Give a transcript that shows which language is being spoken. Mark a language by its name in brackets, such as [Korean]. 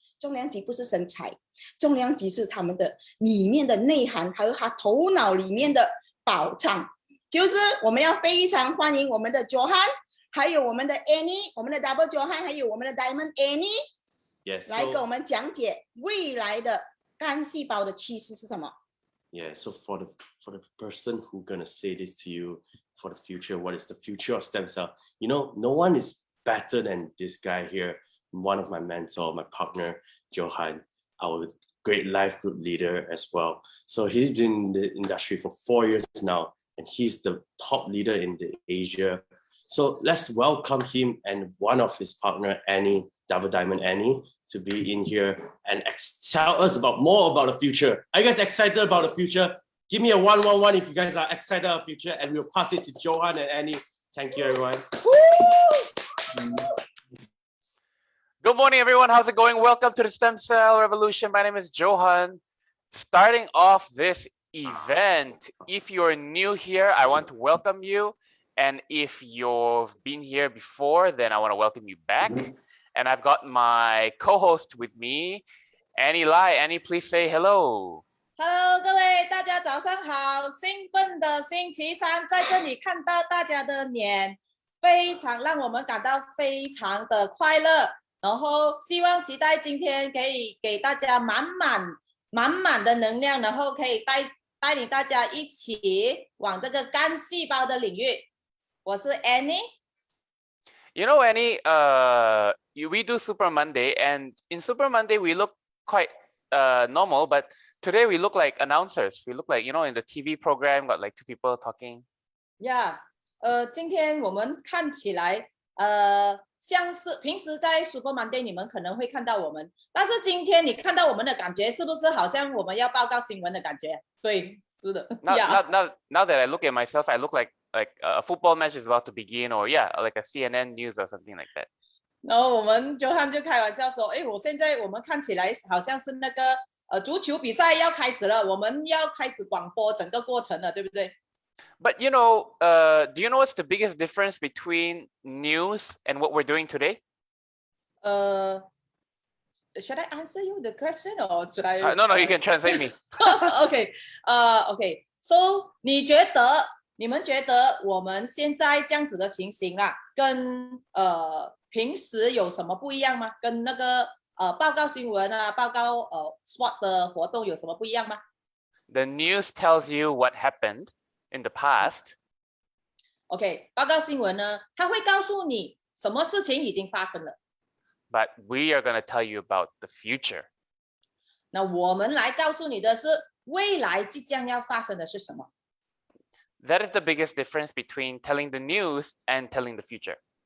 [Chinese] 重量级不是身材，重量级是他们的里面的内涵，还有他头脑里面的宝藏。就是我们要非常欢迎我们的 Johan， 还有我们的 Annie， 我们的 Double Johan， 还有我们的 Diamond Annie， 来跟我们讲解未来的干细胞的趋势是什么。 [English] Yeah, so for the person who's gonna say this to you for the future, what is the future of stem cell? You know, no one is better than this guy here. One of my mentor, my partner, Johan, our great life group leader as well. So he's been in the industry for 4 years now, and he's the top leader in the Asia. So let's welcome him and one of his partner, Annie, Double Diamond Annie, to be in here and tell us more about the future. Are you guys excited about the future? Give me a 111 if you guys are excited about the future, and we'll pass it to Johan and Annie. Thank you, everyone. Good morning, everyone. How's it going? Welcome to the Stem Cell Revolution. My name is Johan. Starting off this event, if you're new here, I want to welcome you. And if you've been here before, then I want to welcome you back. And I've got my co-host with me, Annie Lai. Annie, please say hello. [Chinese] Hello， 各位大家早上好！兴奋的星期三，在这里看到大家的脸，让我们感到非常的快乐。然后希望期待今天可以给大家满满的能量，然后可以带领大家一起往这个干细胞的领域。我是 Annie。 [English] You know, Annie, we do Super Monday, and in Super Monday we look quite normal, but today we look like announcers. We look like, you know, in the TV program, got like 2 people talking. Yeah. [Chinese] 今天我们看起来像是平时在 Super Monday 你们可能会看到我们，但是今天你看到我们的感觉是不是好像我们要报告新闻的感觉？对，是的。 [English] Now that I look at myself, I look like like a football match is about to begin, or yeah, like a CNN news or something like that. [Chinese] 然后我们Johan就开玩笑说，哎，我们看起来好像是那个足球比赛要开始了，我们要开始广播整个过程了，对不对？ [English] But do you know what's the biggest difference between news and what we're doing today? Should I answer you the question or should I? No, you can translate me. [Chinese] OK， OK，So 你们觉得我们现在这样子的情形啦，跟平时有什么不一样吗？跟那个报告新闻啊，报告SWOT 的活动有什么不一样吗？ [English] The news tells you what happened in the past. [Chinese] OK， 报告新闻呢，它会告诉你什么事情已经发生了。 [English] But we are going to tell you about the future. [Chinese] 那我们来告诉你的是未来即将要发生的是什么。 [English] That is the biggest difference between telling the news and telling the future.